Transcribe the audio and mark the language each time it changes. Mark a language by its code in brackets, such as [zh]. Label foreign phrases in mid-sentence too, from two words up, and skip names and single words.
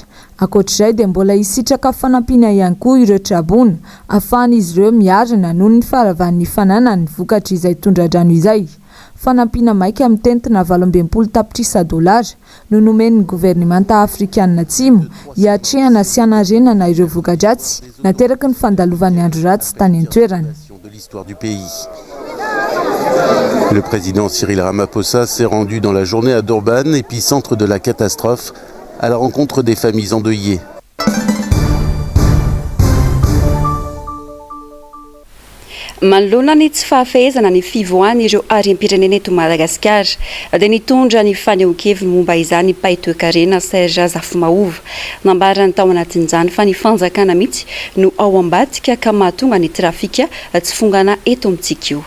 [mg] Ankoatr'izay dia mbola hisitraka fanampiana ihany koa ireo trabona ahafahan'izy ireo miarina noho ny faravan'ny fananany vokatry izay tondradrano izay. Fanampiana maika amin'ny tentina 12 tapitrisa $, no nomen'ny governemanta Afrikana Atsimo hiatrehana sy hanarenana ireo voka-dratsy nateraky ny fandalovan'ny andro ratsy tany an-toerana. [fr] Le président Cyril Ramaphosa s'est rendu dans la journée à Durban, épicentre de la catastrophe, à la rencontre des familles endeuillées. [mg] Manolona ny tsy fahafehezana ny fivoahany ireo harem-pirenena eto Madagasikara dia nitondra ny fanehoan-keviny momba izany Paitoekarena Serge Zafimahova nambarany tao anatin'izany fa ny fanjakana mihitsy no ao ambadika ka mahatonga ny trafika tsy fongana eto amintsika io.